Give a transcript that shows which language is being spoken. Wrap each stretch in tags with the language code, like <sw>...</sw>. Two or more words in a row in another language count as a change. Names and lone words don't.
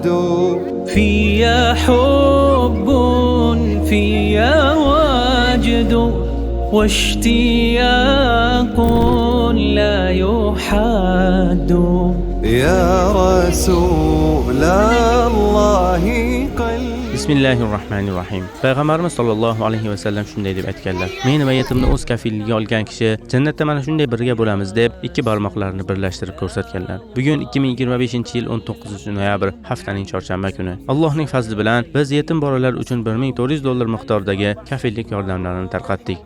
<ar>فيا حب فيا وجد واشتياق لا يحد يا رسول الله قلبي. بسم الله الرحمن الرحيم.</ar> <uz>Payg'ambarimiz</uz> <ar>صلى الله عليه وسلم</ar> <uz>shunday deb aytganlar: "Men va yetimni o'z kafilligiga olgan kishi jannatda mana shunday birga bo'lamiz" deb ikki barmoqlarini birlashtirib ko'rsatganlar. Bugun 2025-yil 19-noyabr, haftaning chorshanba kuni. Allohning fazli bilan biz yetim bolalar uchun $1400 miqdoridagi kafillik yordamlarini tarqatdik.</uz>